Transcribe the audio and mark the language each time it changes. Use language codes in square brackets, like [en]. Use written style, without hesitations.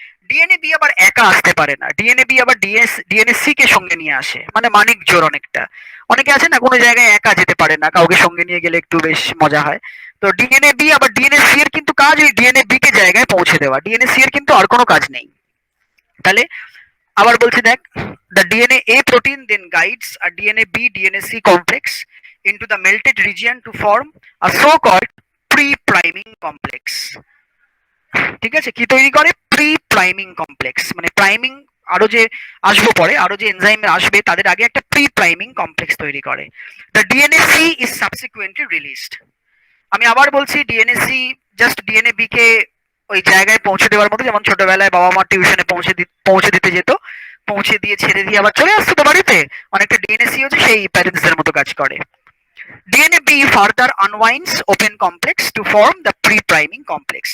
[bn] DNA B আবার একা আসতে পারে না, ডিএনএ বি আবার ডিএনএ সি কে সঙ্গে নিয়ে আসে, মানে মানিক জোর অনেকটা। অনেকে আছে না কোনো জায়গায় একা যেতে পারে না, কাউকে সঙ্গে নিয়ে গেলে একটু বেশ মজা হয়। তো ডিএনএ বি আবার ডিএনএ সি এর কিন্তু কাজ ওই ডিএনএ বি কে জায়গায় পৌঁছে দেওয়া, ডিএনএ সি এর কিন্তু আর কোনো কাজ নেই। তাহলে আবার বলছি দেখ, [en] the DNA A protein then guides a DNA B DNA C complex into the melted region to form a so-called pre-priming complex। [bn] ঠিক আছে, কি তৈরি করে? প্রি-প্রাইমিং কমপ্লেক্স, মানে প্রাইমিং আরো যে আসবো পরে, আরো যে এনজাইম আসবে তাদের আগে একটা প্রি-প্রাইমিং কমপ্লেক্স তৈরি করে। [en] The DNA C is subsequently released। [bn] আমি আবার বলছি, DNA C just DNA B কে ওই জায়গায় পৌঁছে দেওয়ার মতো, যেমন ছোটবেলায় বাবা মা টিউশনে পৌঁছে দিতে যেত, পৌঁছে দিয়ে ছেড়ে দিয়ে আবার চলে আসতো তো বাড়িতে, অনেকটা ডিএনএ সি হচ্ছে সেই প্যারেন্টসদের মতো কাজ করে। [en] DNA B further unwinds open complex to form the pre priming complex.